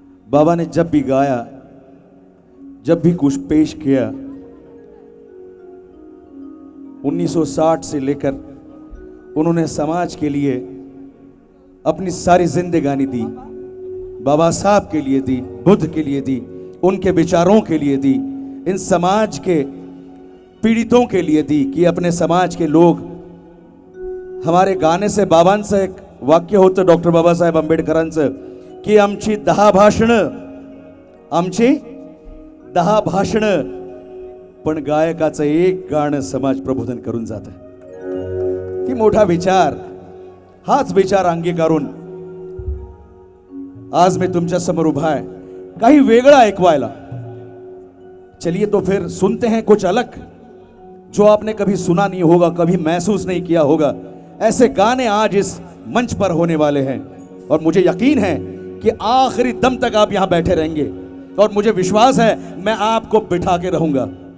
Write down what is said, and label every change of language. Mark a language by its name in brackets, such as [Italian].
[Hindi] बाबा ने जब भी गाया, जब भी कुछ पेश किया, 1960 से लेकर उन्होंने समाज के लिए अपनी सारी जिंदगानी दी, बाबा साहब के लिए दी, बुद्ध के लिए दी, उनके विचारों के लिए दी, इन समाज के पीड़ितों के लिए दी, कि अपने समाज के लोग, हमारे गाणे से [Marathi] बाबांचं एक वाक्य होतं डॉक्टर बाबासाहेब आंबेडकरांचं, की आमची 10 भाषणं, आमची 10 भाषणं, पण गायकाचं एक गाणं समाज प्रबोधन करून जातं. की मोठा विचार, हाच विचार अंगीकारून आज मैं तुमच्या समोर उभा आहे, काही वेगळं ऐकवायला. [Hindi] चलिए तो फिर सुनते हैं कुछ अलग, जो आपने कभी सुना नहीं होगा, कभी महसूस नहीं किया होगा. ऐसे गाने आज इस मंच पर होने वाले हैं, और मुझे यकीन है कि आखिरी दम तक आप यहां बैठे रहेंगे, और मुझे विश्वास है मैं आपको बिठा के रहूंगा.